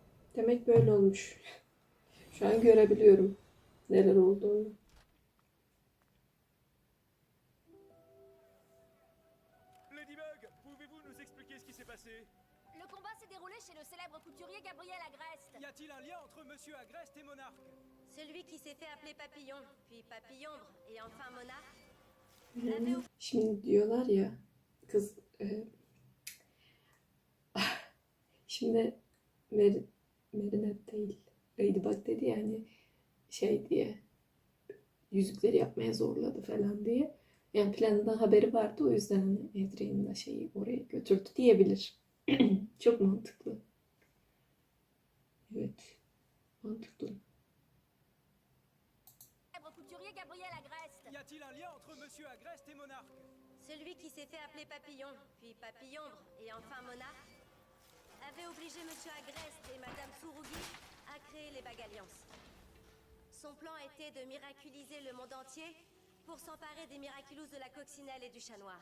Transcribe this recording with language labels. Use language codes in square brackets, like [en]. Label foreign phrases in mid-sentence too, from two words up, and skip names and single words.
[tr] Demek böyle olmuş. Şu an görebiliyorum neler olduğunu. [fr] Ladybug, pouvez-vous nous expliquer ce qui s'est passé? Le combat s'est déroulé chez le célèbre couturier Gabriel Agreste. Y a-t-il un lien entre Monsieur Agreste et Monarque? Celui qui s'est fait appeler Papillon, puis Papillombre, et enfin Monarque, avait [tr] Şimdi diyorlar ya kız şimdi Marinette değil. Ladybug dedi yani şey diye yüzükleri yapmaya zorladı falan diye. Yani planından haberi vardı o yüzden hani Adrian'ın da şeyi oraya götürdü diyebilir. Çok mantıklı. Evet. Mantıklı. [fr] Célèbre couturier Gabriel Agreste. Y a-t-il un lien entre Monsieur Agreste et Monarque? celui qui s'est fait appeler Papillon, puis Papillombre, et enfin Monarque, avait obligé Monsieur Agreste et Madame Tsurugi à créer les Bagues Alliances. Son plan était de miraculiser le monde entier pour s'emparer des miraculous de la coccinelle et du chat noir.